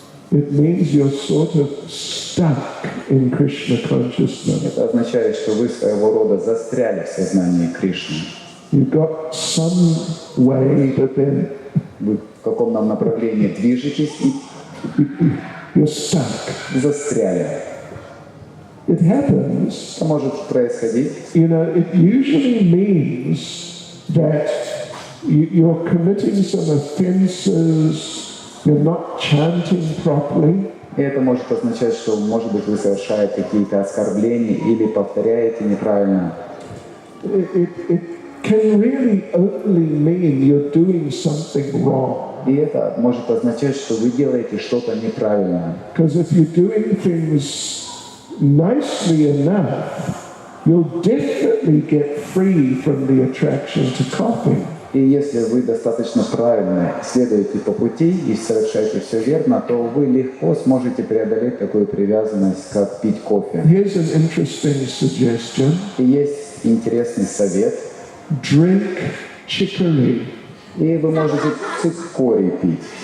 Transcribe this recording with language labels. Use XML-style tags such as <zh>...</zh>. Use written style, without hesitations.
<en>it means you're sort of stuck in Krishna consciousness.</en> <ru>Это означает, что вы своего рода застряли в сознании Кришны.</ru> <en>You've got some way, but then</en> <ru>Вы в каком направлении движетесь и</ru> <en>you're stuck.</en> <ru>застряли.</ru> <en>It happens.</en> <ru>Это может происходить.</ru> <en>It usually means that you're committing some offenses, you're not chanting properly.</en> <ru>И это может означать, что, может быть, вы совершаете какие-то оскорбления или повторяете неправильно.</ru> <en>It can really only mean you're doing something wrong.</en> <ru>И это может означать, что вы делаете что-то неправильно.</ru> <en>Because if you're doing things nicely enough, you'll definitely get free from the attraction to coffee.</en> <ru>И если вы достаточно правильно следуете по пути и совершаете все верно, то вы легко сможете преодолеть такую привязанность, как пить кофе.</ru> <en>Here's an interesting suggestion.</en> <ru>И есть интересный совет.</ru> <en>Drink chicory.</en> <ru>И вы можете цикорий пить.</ru>